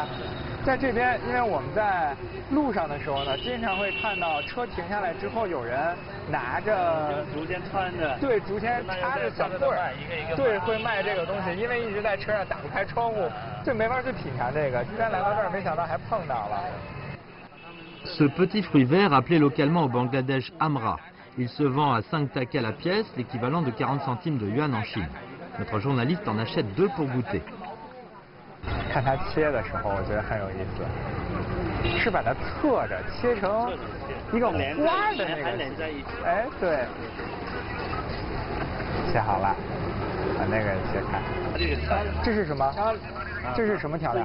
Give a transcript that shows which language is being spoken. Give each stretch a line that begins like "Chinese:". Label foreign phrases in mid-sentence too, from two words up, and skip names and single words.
Chinese: 在这边，因为我们在路上的时候呢，经常会看到车停下来之后，有人拿着竹签穿着，对，竹签插着小棍儿，对，会卖这个东西。因为一直在车上打不开窗户，就没法去品尝这个。今天来到这儿，没想到还碰到了。
French: Ce petit fruit vert, appelé localement au Bangladesh amra, il se vend à 5 takas la pièce, l'équivalent de 40 centimes de yuan en Chine. Notre journaliste en achète 2 pour goûter.
Chinese: 看它切的时候，我觉得很有意思，是把它侧着切成一个花的那个，哎，对，切好了，把那个切开。这是什么？这是什么调料？